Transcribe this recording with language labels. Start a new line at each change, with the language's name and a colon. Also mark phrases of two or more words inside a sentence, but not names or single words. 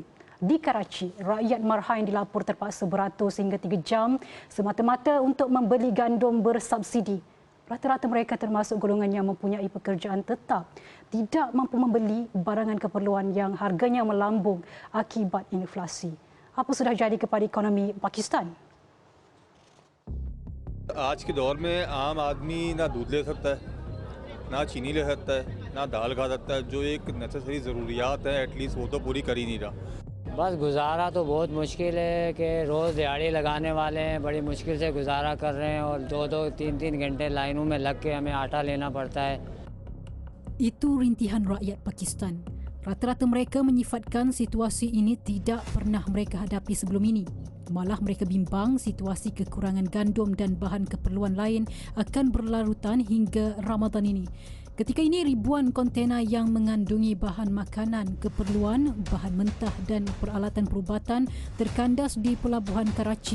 Malay: Di Karachi, rakyat Marhain dilapor terpaksa beratus hingga 3 jam semata-mata untuk membeli gandum bersubsidi. Rata-rata mereka termasuk golongan yang mempunyai pekerjaan tetap tidak mampu membeli barangan keperluan yang harganya melambung akibat inflasi. Apa sudah jadi kepada ekonomi Pakistan?
Urdu: آج کے دور میں عام آدمی نہ دودھ لے سکتا ہے، نہ چینی لے سکتا ہے، نہ دال کھا سکتا ہے. جو ایک नेसेसरी ضروریات ہے एटलीस्ट وہ تو پوری کر ہی نہیں رہا। بس گزارا تو بہت مشکل ہے کہ روز دیہاڑی لگانے والے ہیں، بڑی مشکل سے گزارا کر رہے ہیں اور 2-2، 3-3 گھنٹے لائنوں میں لگ کے ہمیں آٹا لینا پڑتا ہے.
Malay: Itu rintihan rakyat Pakistan. Rata-rata mereka menyifatkan situasi ini tidak pernah mereka hadapi sebelum ini. Malah mereka bimbang situasi kekurangan gandum dan bahan keperluan lain akan berlarutan hingga Ramadan ini. Ketika ini ribuan kontena yang mengandungi bahan makanan, keperluan, bahan mentah dan peralatan perubatan terkandas di pelabuhan Karachi.